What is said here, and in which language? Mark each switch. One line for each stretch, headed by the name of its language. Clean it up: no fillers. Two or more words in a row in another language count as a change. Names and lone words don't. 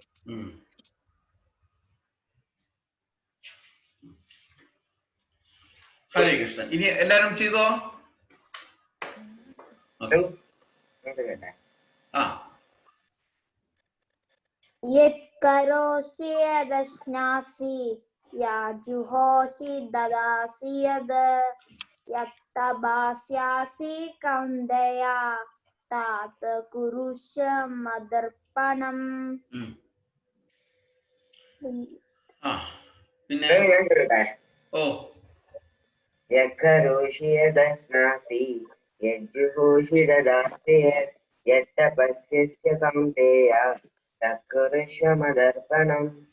Malayalam: ഹരേ കൃഷ്ണ. ഇനി എല്ലാരും ചെയ്തോ? ആ,
Sanskrit: യത് കരോഷി യദസ്നാസി യജ്ജുഹോഷി ദദാസി യത് തപസ്യസി കൗന്ദേയ തത് കുരുഷ്വ മദർപ്പണം.
Malayalam: പിന്നെ ഓ,
Sanskrit: യത് കരോഷി യദസ്നാസി യജ്ജുഹോഷി ദദാസി യത് തപസ്യസ്യ കൗന്ദേയ തത് കുരുഷ്വ മദർപ്പണം.